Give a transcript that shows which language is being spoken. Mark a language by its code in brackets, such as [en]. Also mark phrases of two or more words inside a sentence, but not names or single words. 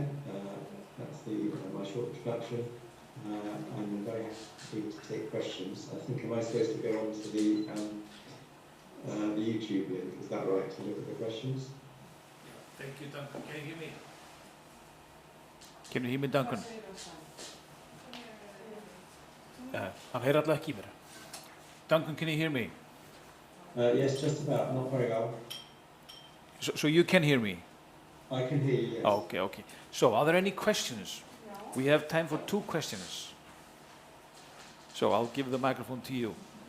[en] That's my short introduction. I'm very happy to take questions. I think, am I supposed to go on to the YouTube link? Is that right, to look at the questions? Thank you, Duncan. Can you hear me? Can you hear me, Duncan? [is] Hann heyrir alltaf ekki í mér. [en] Duncan, can you hear me? Yes, just about, not very well. So you can hear me? I can hear you, yes. Okay, okay. So, are there any questions? We have time for 2 questions. So, I'll give the microphone to you.